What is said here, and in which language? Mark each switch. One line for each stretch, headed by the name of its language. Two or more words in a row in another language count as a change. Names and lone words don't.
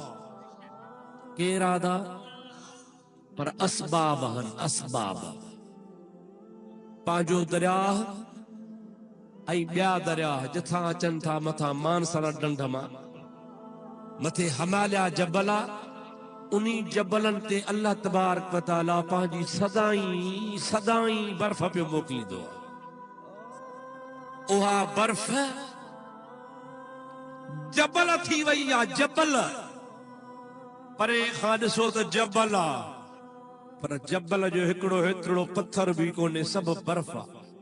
Sindhi: केर आदा? पर असबाब हन, असबाब। पंहिंजो दरिया ऐं ॿिया दरिया जिथां अचनि था मथां मानसर ढंढ मां, मथे हिमालय जबल आहे, उन्ही जबलनि ते अल्लाह
Arabic: تبارك وتعالى
Sindhi: पंहिंजी सदाई सदाई बर्फ पियो मोकिलींदो आहे। उहा बर्फ जबल थी वई आहे, जबल। परे खां ॾिसो त जबल आहे, पर जबल जो हिकिड़ो हेतिरो पत्थर बि कोन्हे, सभु बर्फ आहे।